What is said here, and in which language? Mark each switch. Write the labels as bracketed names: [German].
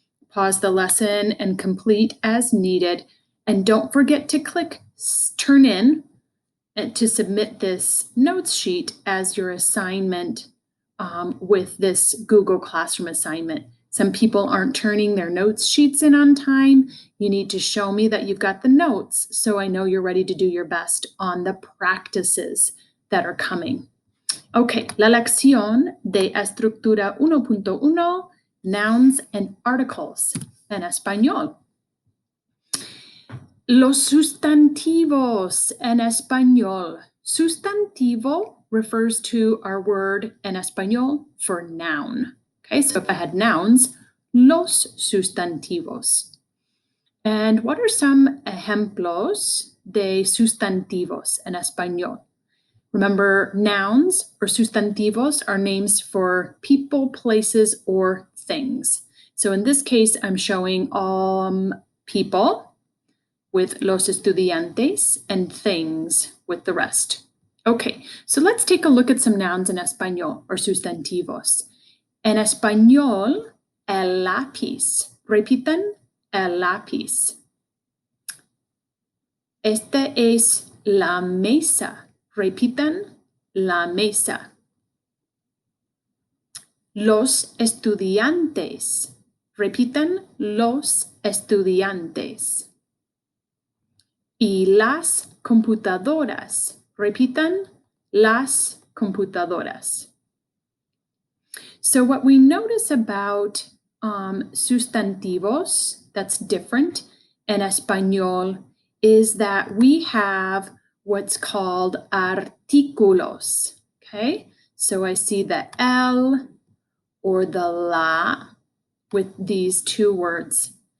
[English] Pause the lesson and complete as needed. And don't forget to click Turn In to submit this notes sheet as your assignment with this Google Classroom assignment. Some people aren't turning their notes sheets in on time. You need to show me that you've got the notes so I know you're ready to do your best on the practices that are coming. [Spanish] Okay, la lección de estructura 1.1, [English] nouns and articles [Spanish] en español. Los sustantivos en español. [English] Sustantivo refers to our word [Spanish] en español [English] for noun. Okay, so if I had nouns, [Spanish] los sustantivos. [English] And what are some [Spanish] ejemplos de sustantivos en español? [English] Remember, nouns or sustantivos are names for people, places, or things. So in this case, I'm showing people with [Spanish] los estudiantes [English] and things with the rest. Okay, so let's take a look at some nouns in español or sustantivos. [Spanish] En español, el lápiz. Repitan, el lápiz. Esta es la mesa. Repitan, la mesa. Los estudiantes. Repitan, los estudiantes. Y las computadoras. Repitan, las computadoras. [English] So what we notice about sustantivos that's different in español is that we have what's called artículos. Okay, so I see the el or the la with these two words.